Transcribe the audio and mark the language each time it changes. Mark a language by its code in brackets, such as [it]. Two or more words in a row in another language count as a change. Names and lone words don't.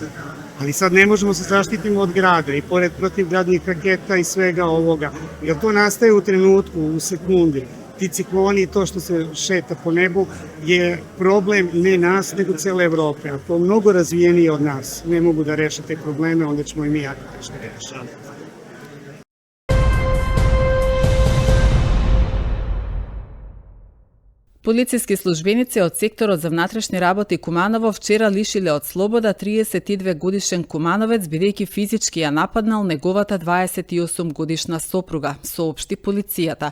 [sr] Ali sad ne možemo se zaštitimo od grada i pored protivgradnih raketa i svega ovoga. Jer to nastaje u trenutku, u sekundi. Ti cikloni i to što se šeta po nebu je problem ne nas, nego cele Evrope. A to mnogo razvijenije od nas ne mogu da reše te probleme, onda ćemo i mi jako teško rešiti. [mk] Полициски службеници од секторот за внатрешни работи Куманово вчера лишиле од слобода 32 годишен кумановец бидејќи физички ја нападнал неговата 28 годишна сопруга, соопшти полицијата.